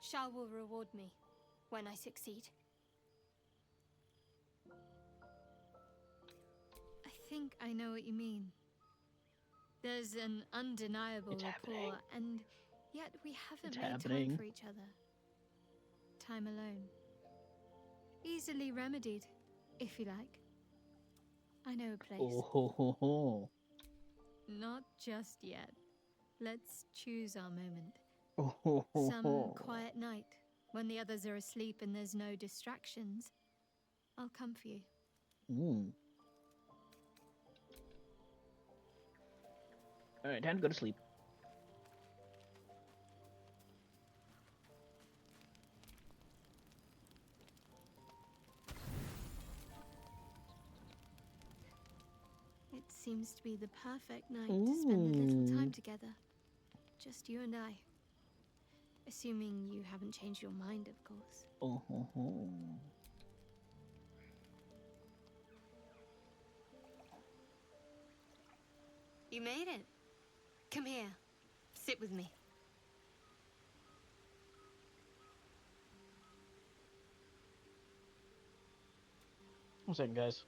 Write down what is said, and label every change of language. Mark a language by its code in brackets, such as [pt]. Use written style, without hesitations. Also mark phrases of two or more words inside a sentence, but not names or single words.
[en] Shah will reward me when I succeed. I think I know what you mean. There's an undeniable It's rapport, happening. and yet we haven't It's made happening. time for each other. Time alone. Easily remedied, if you like. I know a place. Oh ho ho ho. Not just yet. Let's choose our moment. Oh ho ho Some ho. quiet night, when the others are asleep and there's no distractions. I'll come for you. Alright, time to go to sleep. It seems to be the perfect night to spend a little time together. Just you and I. Assuming you haven't changed your mind, of course. Oh ho ho. You made it. Come here. Sit with me. One second, guys.